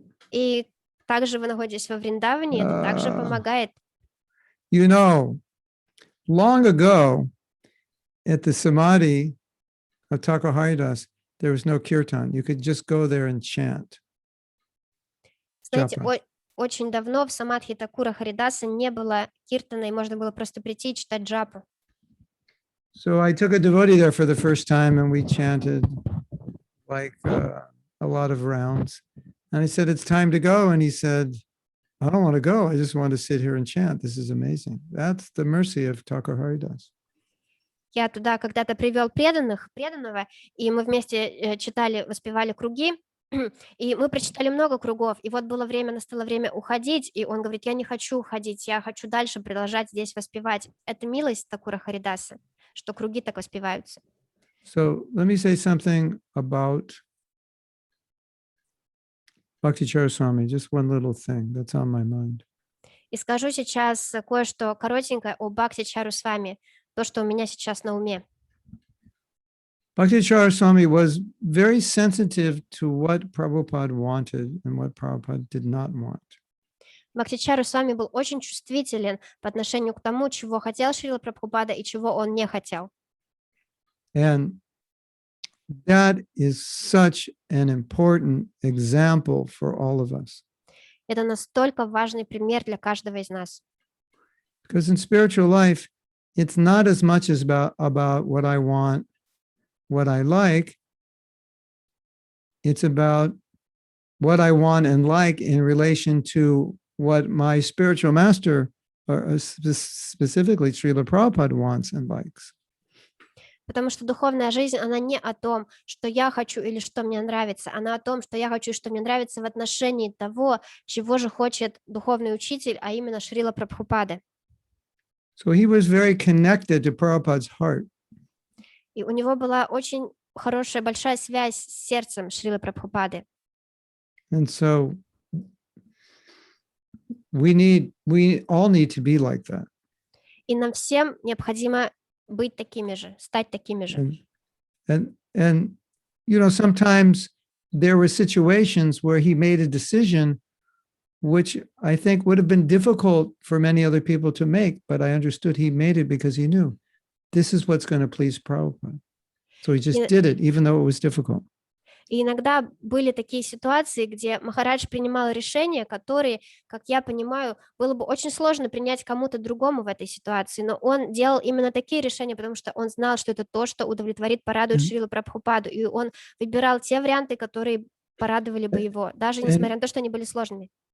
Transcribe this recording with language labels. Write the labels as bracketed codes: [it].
[ru] И также вы находитесь во Вриндаване, это также помогает. [en] You know, long ago, at the Samadhi of Thakur Haridas, there was no kirtan. You could just go there and chant. [ru] Знаете, Джапа. очень давно в Самадхи Такура Харидаса не было киртана, и можно было просто прийти и читать джапу. [en] So I took a devotee there for the first time and we chanted like a lot of rounds. And I said, it's time to go. And he said, I don't want to go. I just want to sit here and chant. This is amazing. That's the mercy of Thakur Haridas. [ru] Я туда когда-то привел преданного, и мы вместе читали, воспевали круги, и мы прочитали много кругов, и вот настало время уходить, и он говорит, я не хочу уходить, я хочу дальше продолжать здесь воспевать. Это милость Такура Харидаса, что круги так воспеваются. [en] So let me say something about Bhakti Swami, just one little thing that's on my mind. [ru] И скажу сейчас кое-что коротенькое о Бхакти Чарусвами, то, что у меня сейчас на уме. [en] Bhakti Swami was very sensitive to what Prabhupada wanted and what Prabhupada did not want. [ru] Бхакти Чарусвами был очень чувствителен по отношению к тому, чего хотел Шрила Прабхупада и чего он не хотел. [en] And that is such an important example for all of us. [ru] Это настолько важный пример для каждого из нас. [en] Because in spiritual life, it's not as much as about what I want, what I like. It's about what I want and like in relation to what my spiritual master, or specifically Srila Prabhupada, wants and likes. [ru] Потому что духовная жизнь, она не о том, что я хочу или что мне нравится, она о том, что я хочу и что мне нравится в отношении того, чего же хочет духовный учитель, а именно Шрила Прабхупады. [en] So he was very connected to Prabhupada's heart. [ru] И у него была очень хорошая, большая связь с сердцем Шрилы Прабхупады. [en] And so we all need to be like that. [ru] И нам всем необходимо быть такими же, стать такими же. [en] And you know, sometimes there were situations where he made a decision which I think would have been difficult for many other people to make, but I understood he made it because he knew this is what's going to please Prabhupada. So he just did it, even though it was difficult. [ru] И иногда были такие ситуации, где Махарадж принимал решения, которые, как я понимаю, было бы очень сложно принять кому-то другому в этой ситуации, но он делал именно такие решения, потому что он знал, что это то, что удовлетворит, порадует Шрилу Прабхупаду, и он выбирал те варианты, которые порадовали бы его, даже несмотря на то, что они были сложными.